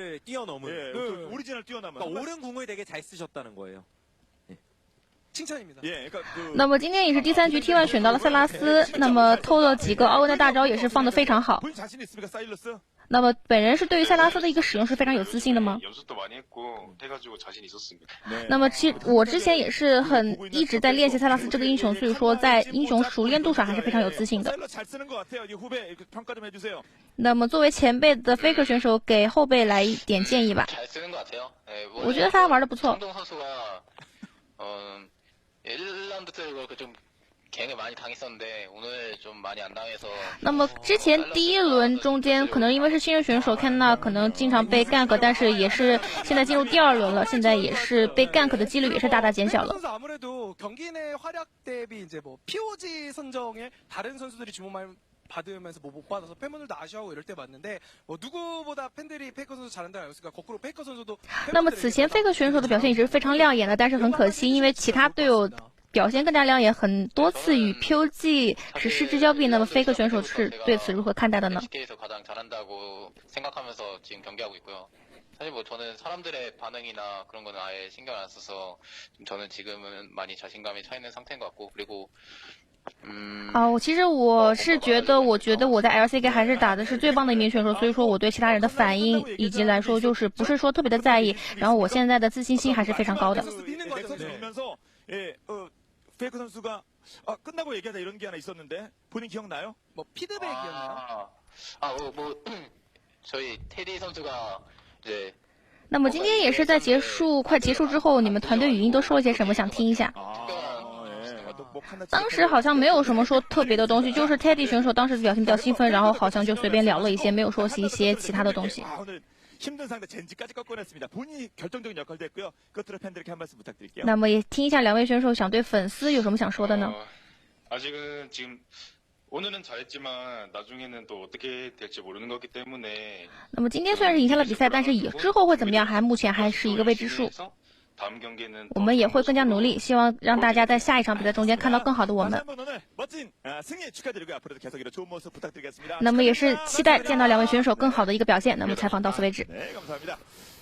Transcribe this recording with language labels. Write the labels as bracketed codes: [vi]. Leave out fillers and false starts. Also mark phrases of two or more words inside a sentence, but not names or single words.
[ko] 오리지널 뛰어넘은. 옳은 궁을 되게 잘 쓰셨다는 거예요. 칭찬입니다. [zh] 那么今天也是第3局 T1 选到了塞拉斯，那么偷了几个奥恩的大招也是放得非常好。那么本人是对于塞拉斯的一个使用是非常有自信的吗？ [ko] 연습도 많이 했고 해가지고 자신 있었습니다. [zh] 那么其实我之前也是一直在练习塞拉斯这个英雄，所以说在英雄熟练度上还是非常有自信的。那么作为前辈的 Faker 选手给后辈来一点建议吧。我觉得他玩的不错。 [ko] 1라운드 좀 갱을 많이 당했었는데 오늘 좀 많이 안 당해서. [zh] 那么之前第一轮中间可能因为是新人选手 Canna 可能经常被 gank， 但是也是现在进入第二轮了，现在也是被 gank 的几率也是大大减小了。 [ko] 아무래도 경기 내 활약 대비 이제 뭐 POG 선정에 다른 선수들이 주목 많이 받으면서 뭐 못 받아서 팬분들도 아쉬워하고 이럴 때 봤는데 뭐 누구보다 팬들이 페이커 선수 잘한다는 알았으니까 거꾸로 페이커 선수도. [zh] 那么此前 Fake 选手的表现一直非常亮眼的，但是很可惜，因为其他队友表现更加亮眼，很多次与 POG 是失之交臂。那么 Fake 选手是对此如何看待的呢？ [ko] LCK에서 가장 잘한다고 생각하면서 지금 경기하고 있고요. 사실 뭐 저는 사람들의 반응이나 그런 거는 아예 신경 안 써서 저는 지금은 많이 자신감이 차 있는 상태인 것 같고 그리고 [zh] 其实我是觉得我在 LCK 还是打的是最棒的一名选手，所以说我对其他人的反应以及来说就是不是说特别的在意，然后我现在的自信心还是非常高的。 [ko] 페이커 선수가 끝나고 얘기하다 이런 게 하나 있었는데 본인 기억나요? 뭐 피드백이었나요? 뭐 저희 테디 선수가 이제 [zh] 那么今天也是在快结束之后，你们团队语音都说了些什么？想听一下。当时好像没有什么说特别的东西，就是 Teddy 选手当时表现比较兴奋，然后好像就随便聊了一些，没有说一些其他的东西。 [ko] 힘든 상대 젠지까지 꺾어냈습니다. 본인이 결정적인 역할도 했고요. 끝으로 팬들에게 한 말씀 부탁드릴게요. [zh] 那么也听一下两位选手想对粉丝有什么想说的呢？ [ko] 아직은 지금 오늘은 잘했지만 나중에는 또 어떻게 될지 모르는 거기 때문에. [zh] 那么今天虽然是赢下了比赛，但是之后会怎么样，目前还是一个未知数。我们也会更加努力，希望让大家在下一场比赛中间看到更好的我们。那么也是期待见到两位选手更好的一个表现。那么采访到此为止。